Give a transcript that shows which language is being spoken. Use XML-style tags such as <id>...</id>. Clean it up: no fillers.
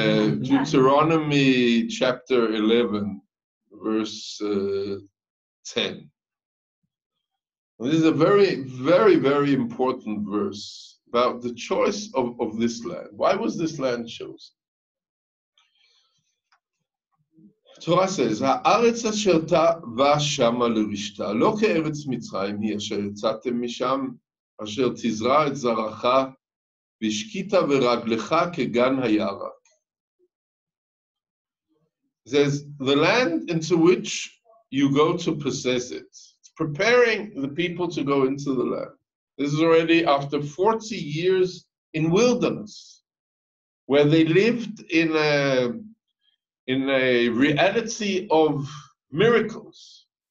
<en>Deuteronomy chapter 11, verse 10. This is a very, very, very important verse about the choice of this land. Why was this land chosen? Torah says,</en> <he>הארץ אשר תבא שמה לרשתה, לא כארץ מצרים היא אשר יצאתם משם, אשר תזרע את זרעך, והשקית ברגלך כגן הירק.</he> <en>It says, the land into which you go to possess it. It's preparing the people to go into the land. This is already after 40 years in wilderness, where they lived in a reality of miracles.</en>